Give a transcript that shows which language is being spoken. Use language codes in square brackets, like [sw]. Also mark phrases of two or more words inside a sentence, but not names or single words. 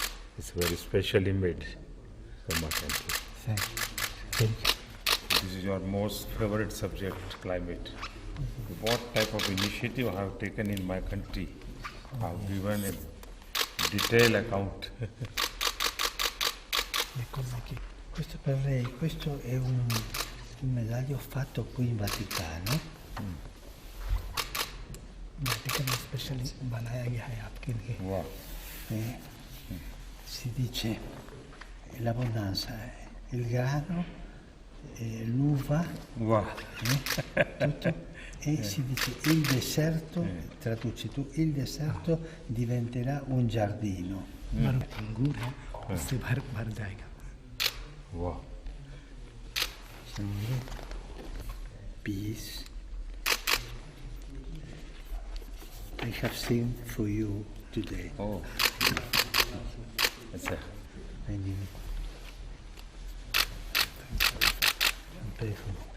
[en] it's very specially made for my country. Thank you. Thank you. This is your most favorite subject, climate. What type of initiative I have taken in my country? I have given a detailed account. [it] Questo per lei, questo è un medaglio fatto qui in Vaticano. [hi] वाटिकन में स्पेशली बनाया गया है आपके लिए. [en] Wow. [it] Si dice l'abbondanza, il grano, l'uva, [en] Wow. [it] tutto, e si dice il deserto, traduci tu, il deserto diventerà un giardino. [hi] अंगूर है उससे भर जाएगा. [en] Wow. Peace. I have seen for you today. [hi] Oh. अच्छा [en] And you I'm playful.